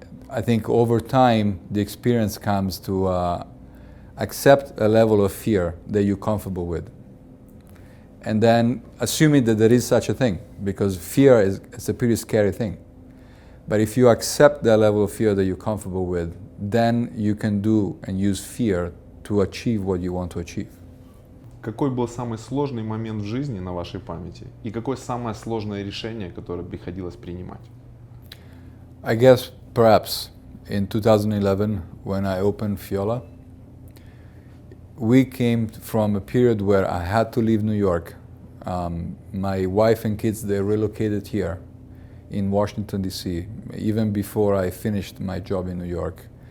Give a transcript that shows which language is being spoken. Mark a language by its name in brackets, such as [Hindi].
[English] I think over time the experience comes to accept a level of fear that you're comfortable with. And then assuming that there is such a thing, because fear is a pretty scary thing. But if you accept that level of fear that you're comfortable with, then you can do and use fear to achieve what you want to achieve. [Russian] Какой был самый сложный момент в жизни на вашей памяти? И какое самое сложное решение, которое приходилось принимать? [English] I guess perhaps in 2011, when I opened Fiola, we came from a period where I had to leave New York. My wife and kids, they relocated here in Washington, D.C., even before I finished my job in New York.